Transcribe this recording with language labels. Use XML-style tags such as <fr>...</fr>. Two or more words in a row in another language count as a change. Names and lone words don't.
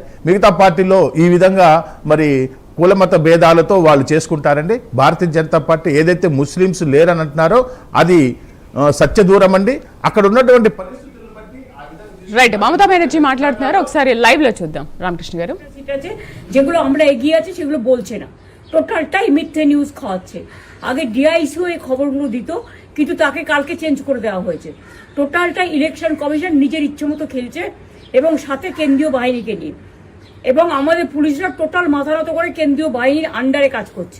<te>మిగతా పార్టీలో ఈ విధంగా మరి కులమత భేదాలతో వాళ్ళు చేసుకుంటారండి. భారతీయ జనతా పార్టీ ఏదైతే ముస్లిమ్స్ లేరని అంటున్నారో అది సత్యదూరం అండి. అక్కడ ఉన్నటువంటి పరిస్థితులను బట్టి రైట్. మమతా బెనర్జీ మాట్లాడుతున్నారు, ఒకసారి లైవ్ లో చూద్దాం. రామకృష్ణ గారు,</te> <bn>যেগুলো আমরা এগিয়ে আছি সেগুলো বলছে না, টোটালটাই মিথ্যে নিউজ খাওয়াচ্ছে। আগে ডিআইসিও এই খবরগুলো দিত, কিন্তু তাকে কালকে চেঞ্জ করে দেওয়া হয়েছে। টোটালটাই</bn> <en>election commission</en> <bn>নিজের ইচ্ছে মতো খেলছে এবং সাথে কেন্দ্রীয় বাহিনীকে নিয়ে, এবং আমাদের পুলিশরা টোটাল মাথা নত করে কেন্দ্রীয় বাহিনীর আন্ডারে কাজ করছে।</bn>